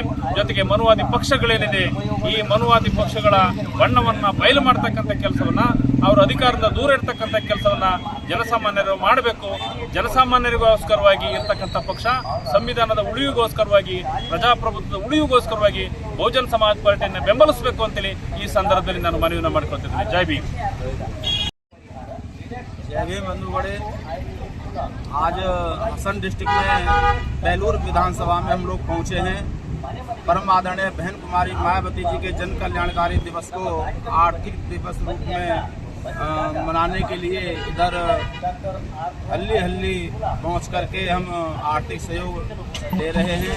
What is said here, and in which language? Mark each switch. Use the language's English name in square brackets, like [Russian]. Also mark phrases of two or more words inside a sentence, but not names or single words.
[Kannada] ಜೊತೆಗೆ ಮನುವಾದಿ ಪಕ್ಷಗಳೇನಿದೆ ಈ ಮನುವಾದಿ ಪಕ್ಷಗಳ ಬಣ್ಣವನ್ನ ಬಯಲು ಮಾಡತಕ್ಕಂಥ ಕೆಲಸವನ್ನ, ಅವರ ಅಧಿಕಾರದಿಂದ ದೂರ ಇರ್ತಕ್ಕಂಥ ಕೆಲಸವನ್ನ ಜನಸಾಮಾನ್ಯರು ಮಾಡಬೇಕು. ಜನಸಾಮಾನ್ಯರಿಗೋಸ್ಕರವಾಗಿ ಇರ್ತಕ್ಕಂಥ ಪಕ್ಷ, ಸಂವಿಧಾನದ ಉಳಿವಿಗೋಸ್ಕರವಾಗಿ, ಪ್ರಜಾಪ್ರಭುತ್ವದ ಉಳಿವಿಗೋಸ್ಕರವಾಗಿ ಬಹುಜನ ಸಮಾಜ ಪಾರ್ಟಿಯನ್ನು ಬೆಂಬಲಿಸಬೇಕು ಅಂತೇಳಿ ಈ ಸಂದರ್ಭದಲ್ಲಿ ನಾನು ಮನವಿಯನ್ನು ಮಾಡಿಕೊಳ್ತಿದ್ದೇನೆ. ಜೈ ಭೀಮ್. [Hindi] जय भीम बंधुगढ़े। आज हसन डिस्ट्रिक्ट में बेलूर विधानसभा में हम लोग पहुंचे हैं। परम आदरणीय बहन कुमारी मायावती जी के जन कल्याणकारी दिवस को आर्थिक दिवस रूप में मनाने के लिए इधर हल्ली पहुंच करके हम आर्थिक सहयोग दे रहे हैं।